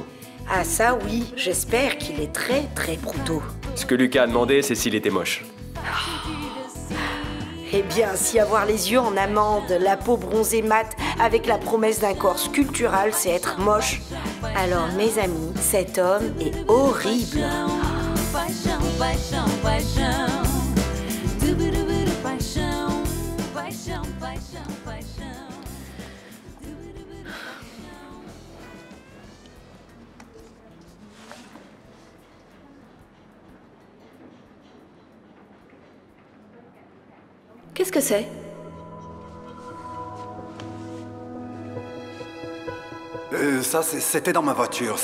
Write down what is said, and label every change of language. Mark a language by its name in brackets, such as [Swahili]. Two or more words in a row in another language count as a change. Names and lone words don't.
[French] Ah ça oui, j'espère qu'il est très très bruto. Ce que Lucas a demandé, c'est s'il était moche. Eh bien, si avoir les yeux en amande, la peau bronzée mate, avec la promesse d'un corps sculptural, c'est être moche, alors mes amis, cet homme est horrible. [Portuguese] Paixão, paixão, paixão. Dubidubidu, paixão. Paixão, paixão, paixão. [French] Qu'est-ce que c'est? Ça, c'était dans ma voiture.